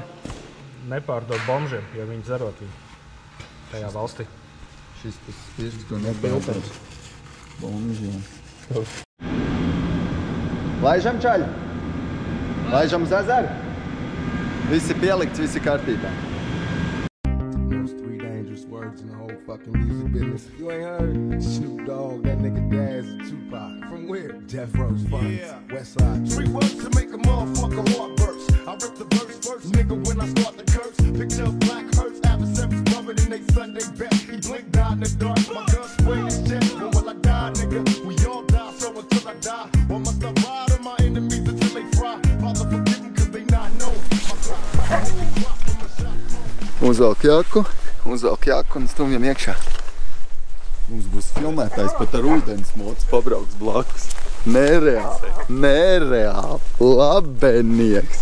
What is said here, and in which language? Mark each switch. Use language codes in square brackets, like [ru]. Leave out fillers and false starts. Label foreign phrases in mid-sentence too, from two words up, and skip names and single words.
[lv] nepārdod bombžiem, jo viņi dzerot viņu tajā valstī. Šis tas spirts, ko nepārdod bombžiem. Laižam čaļu? Laižam uz ezeru? Visi pielikts, visi kārtībā. [en] Most 3 dangerous words in the whole fucking music business. You ain't heard? Snoop Dogg, that nigga Daz, and Tupac. From where? Death Row's Funds, Westside. 3 words to make a motherfucker heart burst. I rip the verse first, nigga, when I start the curse. Picture of black hurts, adversaries rubbing in they Sunday best. He blinked out in the dark, my gun sprayed his chest. When will I die, nigga? We all die, so until I die. Or must I ride on my enemies until they fry? Father forgive them, cause they not know. [lv] Uzvelk jaku un stumjam iekšā. Mums būs filmētājs pat ar ūdens mocu pabrauks blakus. Nereāli, labenieks.